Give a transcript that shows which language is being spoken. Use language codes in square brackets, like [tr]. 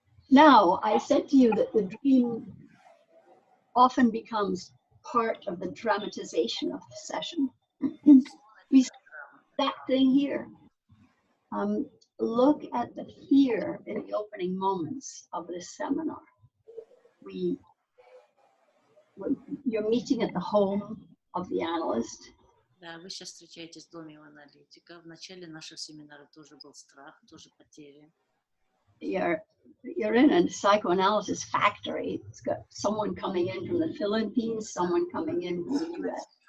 [en] Now, I said to you that the dream often becomes part of the dramatization of the session. We see that thing here. Look at the fear in the opening moments of this seminar. You're meeting at the home of the analyst. [ru] Да, вы сейчас встречаетесь в доме у аналитика. В начале нашего семинара тоже был страх, тоже потери. [en] You're in a psychoanalysis factory. It's got someone coming in from the Philippines, someone coming in from the US.